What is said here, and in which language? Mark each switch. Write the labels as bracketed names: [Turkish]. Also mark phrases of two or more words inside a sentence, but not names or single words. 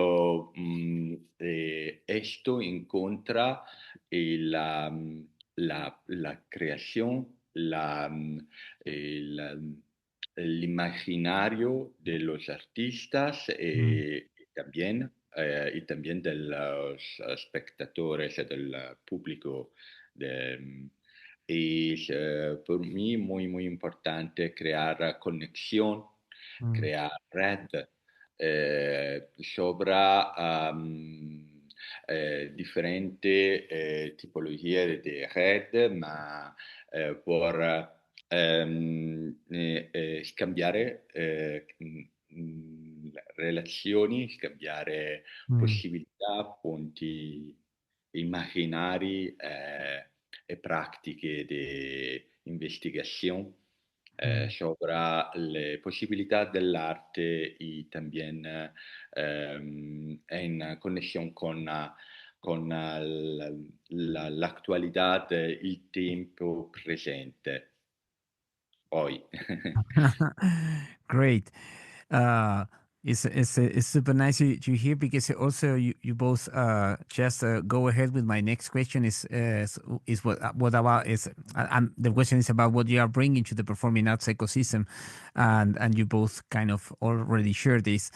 [Spanish] esto encuentra la creación, el imaginario de los artistas y también de los espectadores y del público. Es por mí muy, muy importante crear conexión, crear red sobre [Italian] differenti tipologie di red, ma per scambiare relazioni, scambiare possibilità, punti immaginari e pratiche di investigazione [Spanish] sobre le posibilidad del arte y también en conexión con la actualidad, [Italian] il tempo presente, hoy. [English] Great. Uh, it's super nice to hear because also you both just go ahead with my next question is what about is the question is about what you are bringing to the performing arts ecosystem, and you both kind of already shared this.